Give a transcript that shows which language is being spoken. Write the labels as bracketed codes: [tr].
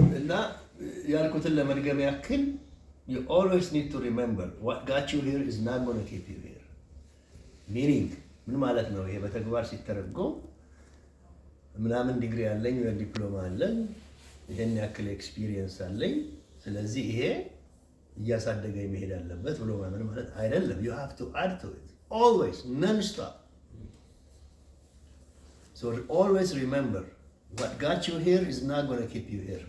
[en] Now, [am] ያልኩትን ለመድገም ያክል [en] you always need to remember what got you here is not going to keep you here. [am] Meaning ምን ማለት ነው? ይሄ በተግባር ሲተረጎም ምናምን ዲግሪ አለኝ ወይ ዲፕሎማ አለኝ ይሄን ያክል ኤክስፒሪየንስ አለኝ ስለዚህ ይሄ እያሳደገኝ መሄድ አለበት ብሎ ማመን ማለት አይደለም. [en] You have to add to it always non-stop. So always remember what got you here is not going to keep you here.